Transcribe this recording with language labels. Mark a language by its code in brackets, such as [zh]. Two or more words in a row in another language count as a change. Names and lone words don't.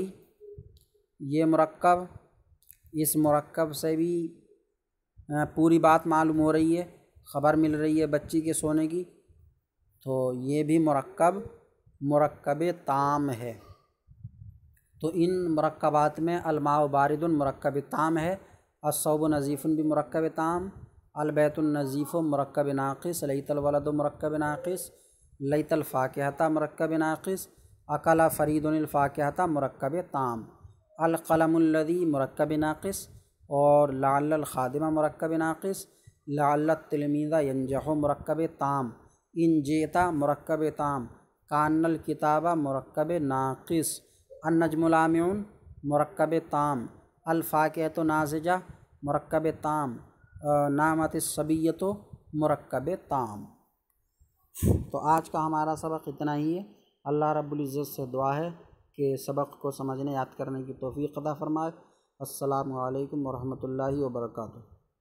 [hi] ये मुरक्कब, इस मुरक्कब से भी पूरी बात मालूम हो रही है, ख़बर मिल रही है बच्ची के सोने की। तो ये भी मुरक्कब ताम है। तो इन मुरक्कबात में [ar] الماء بارد [hi] मुरक्कब ताम है, [ar] الثوب نظيف [hi] भी मुरक्कब ताम, [ar] البيت نظيف [hi] मुरक्कब नाक़िस, [ar] ليت الولد [hi] मुरक्कब नाक़िस, [ar] ليت الفاكهة [hi] मुरक्कब नाक़िस, [ar] أكل فريد [hi] फ़ाकिहता मुरक्कब ताम, [ar] القلم الذي [hi] मुरक्कब नाक़िस, और [ar] لعل الخادم [hi] मुरक्कब नाक़िस, [ar] لعل التلميذ ينجح [hi] मुरक्कब ताम, [ar] إن جئت [hi] मुरक्कब ताम, [ar] كأن الكتاب [hi] मुरक्कब नाक़िस, [ar] النجم لامع [hi] मुरक्कब ताम, [ar] الفاكهة ناضجة [hi] मुरक्कब ताम, [ar] نامت الصبية [hi] मुरक्कब ताम। तो आज का हमारा सबक इतना ही है। [ar] الله رب العزة [hi] से दुआ है कि सबक को समझने याद करने की तौफ़ीक़ अता फ़रमाए। [ar] السلام عليكم ورحمة الله وبركاته.